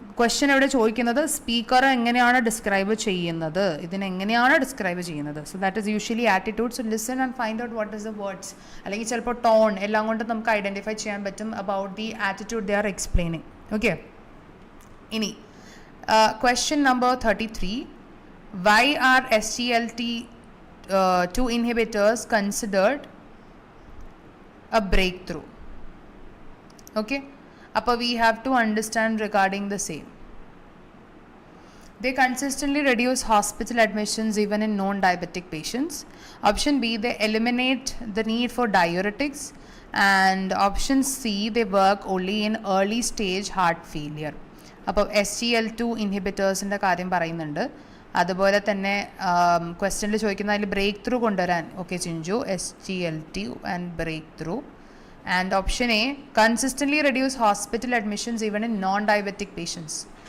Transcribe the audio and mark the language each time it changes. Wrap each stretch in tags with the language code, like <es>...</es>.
<ml>Question ഇവിടെ ചോദിക്കുന്നത് speaker എങ്ങനെയാണ് ഡിസ്ക്രൈബ് ചെയ്യുന്നത്, ഇതിനെങ്ങനെയാണ് ഡിസ്ക്രൈബ് ചെയ്യുന്നത്.</ml> <en>So that is usually attitude. So listen and find out what is the words,</en> <ml>അല്ലെങ്കിൽ ചിലപ്പോൾ ടോൺ എല്ലാം കൊണ്ട് നമുക്ക് ഐഡൻറ്റിഫൈ ചെയ്യാൻ പറ്റും</ml> <en>About the attitude they are explaining.</en> <ml>Okay, ഇനി question number 33.</ml> <en>Why are SGLT2 inhibitors considered a breakthrough? Okay, appo we have to understand regarding the same. They consistently reduce hospital admissions even in non-diabetic patients. Option B, they eliminate the need for diuretics. And option C, they work only in early stage heart failure.</en> <ml>അപ്പോൾ SGL2 ഇൻഹിബിറ്റേഴ്സിൻ്റെ കാര്യം പറയുന്നുണ്ട്. അതുപോലെ തന്നെ ക്വസ്റ്റ്യനിൽ ചോദിക്കുന്ന അതിൽ break through കൊണ്ടുവരാൻ.</ml> <en>Okay Chinchu, SGLT and break through. And option A, consistently reduce hospital admissions even in non diabetic patients.</en>